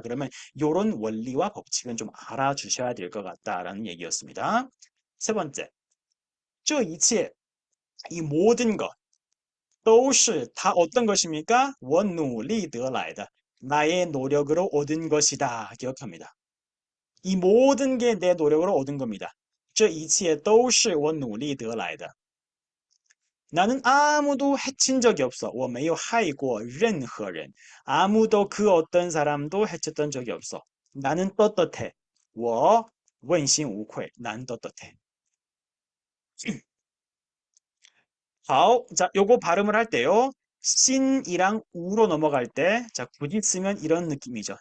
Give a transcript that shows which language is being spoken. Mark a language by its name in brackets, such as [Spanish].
[Korean] 그러면 요런 원리와 법칙은 좀 알아주셔야 될 것 같다라는 얘기였습니다. 세 번째, [Chinese] 这一切 [Korean] 이 모든 것 都是 다 어떤 것입니까? [Chinese] 我努力得来的 [Korean] 나의 노력으로 얻은 것이다. 기억합니다. 이 모든 게 내 노력으로 얻은 겁니다. [Chinese] 这一切都是我努力得来的 [Korean] 나는 아무도 해친 적이 없어. [Chinese] 我没有害过任何人. [Korean] 아무도 그 어떤 사람도 해쳤던 적이 없어. 나는 떳떳해. [Chinese] 我问心无愧. [Korean] 난 떳떳해. 好, 자, 요거 발음을 할 때요. 신이랑 우로 넘어갈 때, 자, 굳이 쓰면 이런 느낌이죠.